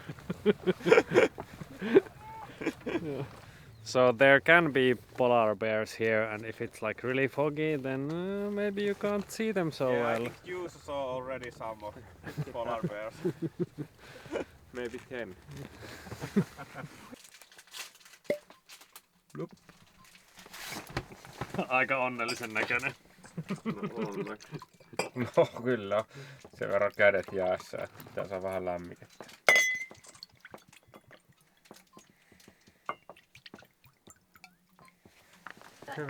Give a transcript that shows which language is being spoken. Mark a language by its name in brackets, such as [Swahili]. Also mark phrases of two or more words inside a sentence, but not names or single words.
[English] So there can be polar bears here, and if it's like really foggy, then maybe you can't see them so Yeah, I well. think you saw already some of polar bears. Maybe 10. [Finnish] Aika onnellisen näköinen. No kyllä, sen verran kädet jäässä, että pitää saa vähän lämmikettä. Hyvin.